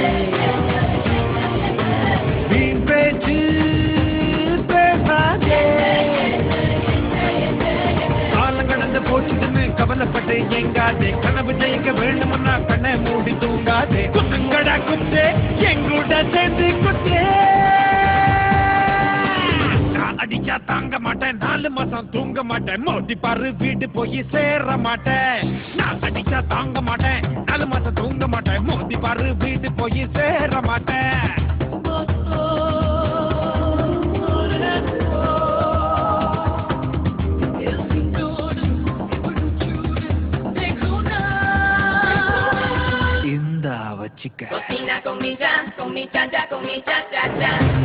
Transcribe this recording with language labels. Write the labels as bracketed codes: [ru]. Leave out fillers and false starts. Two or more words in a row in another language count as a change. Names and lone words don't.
[ta] வீண் பேச்சு பேசாதே கடந்து போச்சுன்னு கவலைப்பட்டு எங்காதே கனவு ஜெயிக்க வேண்டும்னா கண்ணை மூடி தூங்காதே குத்துங்கடா குத்தே எங்கூட சேர்ந்து குத்தே அடிச்சா தாங்க மாட்டேன் 4 மாசம் தூங்க மாட்டேன் மோதி பாரு வீடு போய் சேர மாட்டேன் நான் அடிச்சா தாங்க மாட்டேன் 4 மாசம் தூங்க மாட்டேன் மோதி பாரு வீடு போய் சேர மாட்டேன் chica. [es] Cocina con mi cha-cha, con mi cha-cha-cha.